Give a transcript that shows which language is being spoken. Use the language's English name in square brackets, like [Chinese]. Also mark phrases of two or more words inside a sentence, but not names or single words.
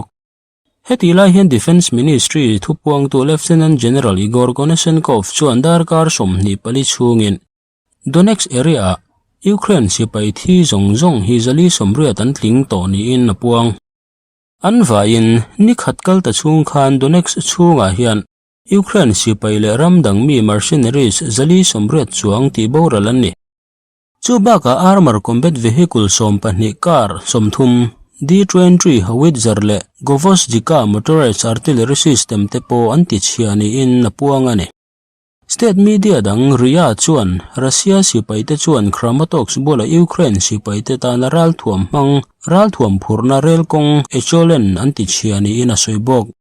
[Hmar] Heti lai hian Defense Ministry thupuang tu Lieutenant General Igor Konashenkov chuan darkar somni pali chungin Donetsk area Ukraine sipai thi zong hi zali somriat an tling to ni in na puang. An vain ni khatkal ta chung khan Donetsk chunga hian Ukraine sipai le ramdang mi mercenaries zali somriat chuang ti boralan ni. Chubaka [English] armor combat vehicle [Hmar] som pahni car somthum D-23 Howitzer le Govosdika [English] motorized artillery system [Hmar] te po anti chiani in na puangani. [English] State media [Hmar] dang ria chuan Russia sipai te chuan Kramatorsk bola Ukraine sipai te ta na ral thuam phurna rel kong echolen anti chiani in a soibok.